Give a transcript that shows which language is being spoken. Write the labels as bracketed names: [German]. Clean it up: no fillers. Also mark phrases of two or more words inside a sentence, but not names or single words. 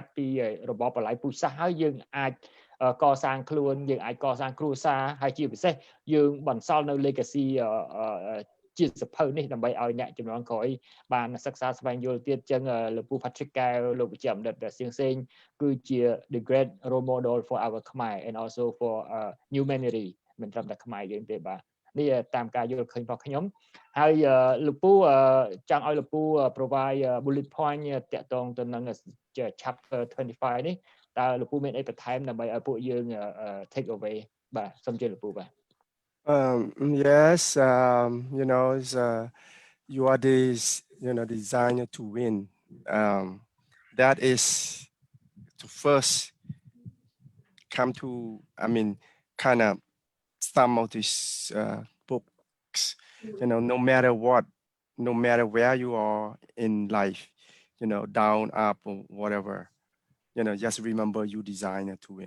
[Khmer] ត់ពីរបបបល័យពូជសាសន៍ហើយយើងអាចកសាងខ្លួនយើងអាចកសាងគ្រួសារហើយជាពិសេសយើងបន្សល់នៅ legacy ជាសភៅ នេះដើម្បីឲ្យអ្នកជំនាន់ក្រោយបានសិក្សាស្វែងយល់ទៀតចឹងលោកពូ Patrick កែវលោកវិជ្ជបណ្ឌិតសៀងសេងគឺជា [English] the great role model for our Khmer and also for humanity [Khmer] មិនត្រឹមតែខ្មែរយើងទេបាទនេះតាមការយល់ឃើញរបស់ខ្ញុំហើយលោកពូចង់ឲ្យលោកពូ [English] provide bullet point [Khmer] តាក់ទងទៅនឹង chapter 25 នេះតើលោកពូមានអីបន្ថែមដើម្បីឲ្យពួកយើង [English] take away [Khmer] បាទសូមជម្រាបលោកពូបាទ [English] Yes, you know, you are this, you know, designer to win. That is to first come to, I mean, kind of some of these books, you know, no matter what, no matter where you are in life, you know, down, up, or whatever, you know, just remember you designer to win.